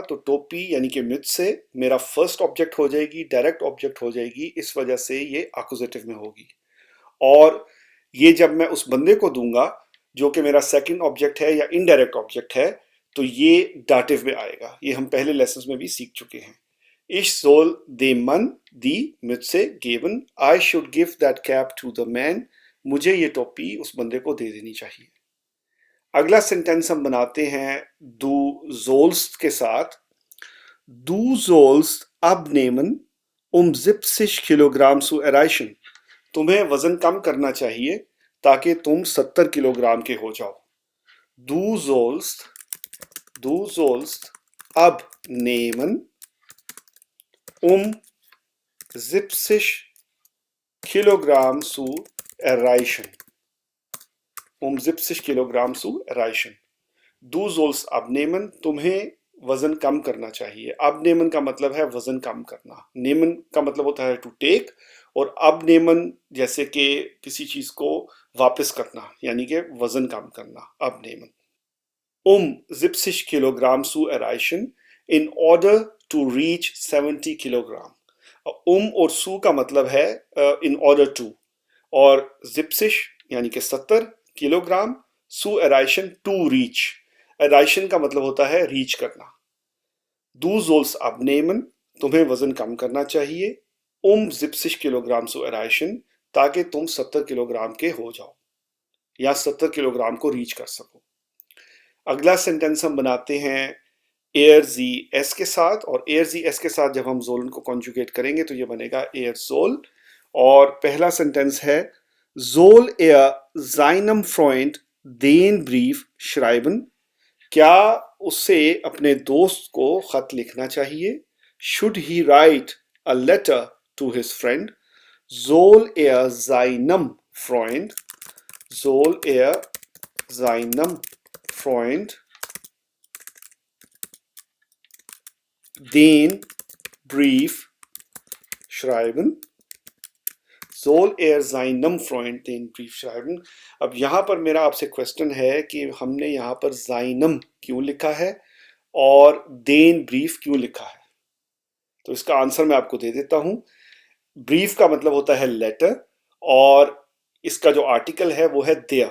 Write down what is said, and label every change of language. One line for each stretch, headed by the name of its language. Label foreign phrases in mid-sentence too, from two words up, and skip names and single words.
Hindi: तो टोपी यानी कि मिथ से मेरा
English: first object
Hindi: हो जाएगी,
English: direct object
Hindi: हो जाएगी, इस वजह से ये एक्कुजेटिव में होगी। और ये जब मैं उस बंदे को दूंगा जो कि मेरा
English: second object
Hindi: है या
English: indirect object
Hindi: है, तो ये डाटिव में आएगा। ये हम पहले लेसन्स में भी सीख चुके हैं।
German: Ich soll dem Mann die Mütze geben.
English: I should give that cap to the man.
Hindi: मुझे ये टोपी उस बंदे को दे देनी चाहिए। अगला सेंटेंस हम बनाते हैं
German: du sollst
Hindi: के साथ।
German: Du sollst abnehmen, 70 किलोग्राम zu erreichen.
Hindi: तुम्हें वजन कम करना चाहिए ताकि तुम 70 किलोग्राम के हो जाओ।
German: Du sollst, du sollst abnehmen, 70 Kilogramm zu erreichen. 70 Kilogramm zu erreichen. Du sollst abnehmen,
Hindi: तुम्हें वजन कम करना चाहिए। abnehmen का मतलब है वजन कम करना। nehmen का मतलब होता है
English: to take,
Hindi: और abnehmen जैसे कि किसी चीज को वापस करना, यानी कि वजन कम करना, abnehmen।
German: 70 Kilogramm zu erreichen
English: in order to reach 70 Kilogramm.
Hindi: और सू का मतलब है
English: in order to,
Hindi: और 70 यानी कि 70 किलोग्राम,
German: zu erreichen
English: to reach,
Hindi: एराइशन का मतलब होता है रीच करना।
German: Du sollst abnehmen,
Hindi: तुम्हें वजन कम करना चाहिए, 70 किलोग्राम
German: zu erreichen,
Hindi: ताकि तुम 70 किलोग्राम के हो जाओ या 70 किलोग्राम को रीच कर सको। अगला सेंटेंस हम बनाते हैं
German: er sie es
Hindi: के साथ, और
German: er sie es
Hindi: के साथ जब हम जोलन को कॉन्जुगेट करेंगे तो ये बनेगा
German: er soll.
Hindi: और पहला सेंटेंस है
German: Soll er seinem Freund den Brief schreiben?
Hindi: क्या उसे अपने दोस्त को खत लिखना चाहिए?
English: Should he write a letter to his friend?
German: Soll er seinem Freund, soll er seinem Freund den Brief schreiben? Soll er seinem Freund den Brief schreiben?
Hindi: अब यहाँ पर मेरा आपसे क्वेश्चन है कि हमने यहाँ पर seinem क्यों लिखा है और
German: den Brief
Hindi: क्यों लिखा है? तो इसका आंसर मैं आपको दे देता हूँ। ब्रीफ का मतलब होता है लेटर, और इसका जो आर्टिकल है वो है देयर।